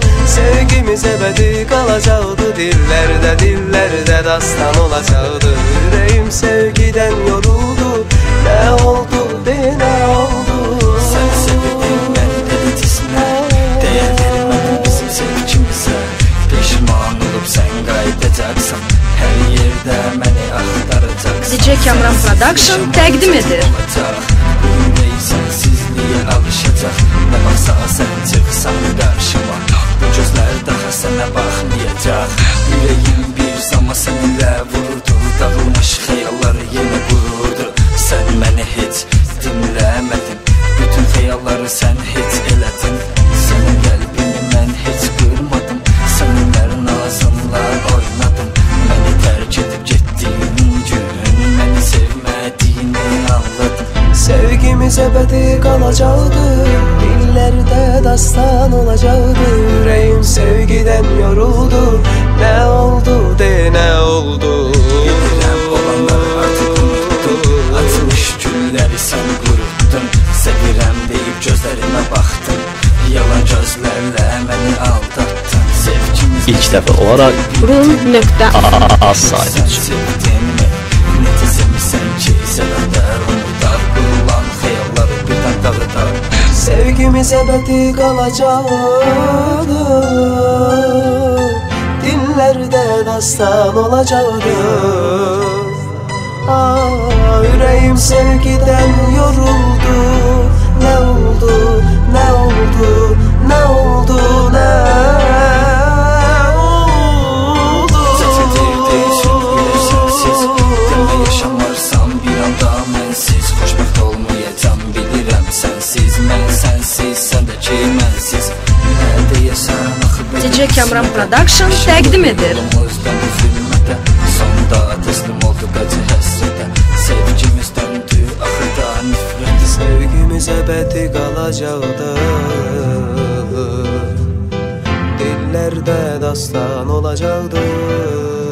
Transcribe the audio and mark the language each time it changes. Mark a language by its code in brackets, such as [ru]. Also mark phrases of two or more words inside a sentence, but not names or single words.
[tr] Sevgimiz ebedi kalacaktı, dillerde dastan olacaktı. Yüreğim sevgiden yoruldu, ne oldu ne oldu? Sen sevdin ben dedetisine, değer vermedin bizim sevgimize. [az] Pişman olup sen qayıdacaqsan, her yerde məni axtaracaqsan. DJ Kamran Production təqdim edir. Ürək sensizliyə alışacaq, nə baxsa sən çıxsan qarşıma. Bu gözlər daha sənə baxmayacaq. Ürəyim bir zaman səninlə vururdu, dağılmış xəyalları yenə qururdu. Sən məni heç dinləmədin, bütün xəyalları sən heç elədin. Sənin qəlbini mən heç qırmadım, səninlər nazımla oynadım. Məni tərk edib getdiyin gün, məni sevmədiyini anladım. [tr] Sevgimiz ebedi kalacaktı, dillerde dastan olacaktı. Yüreğim sevgiden yoruldu, ne oldu ne oldu? [az] Gedirəm olanları artıq unutdum, açmış gülləri sən quruttun. Sevirəm deyib gözlərimə baxdın, yalan gözlərlə məni aldattın. Sevgimiz [tr] İlk defa olarak rum.az sayti için. [az] sevdinmi, necə sevmisən ki, sevəndər unudar. Qurulan xəyalları birdən dağıdar. [tr] Sevgimiz ebedi kalacaktı, dillerde dastan olacaktı. Yüreğim sevgiden yoruldu, ne oldu ne oldu ne oldu ne oldu? [az] Çəçədir değişir bir sənsiz, demə yaşamarsam bir anda mənsiz. Xoşbəxt olmayacam bilirəm sənsiz, mən sənsiz, sən də ki mənsiz. Nə deyəsən axı belə DJ Kamran Production təqdim edir. Yolumuzdan üzülmədə, sonda təslim oldu qacı həsrətə. Sevgimiz döndü axırda nifrət. [tr] Sevgimiz ebedi kalacaktı, dillerde dastan olacaktı.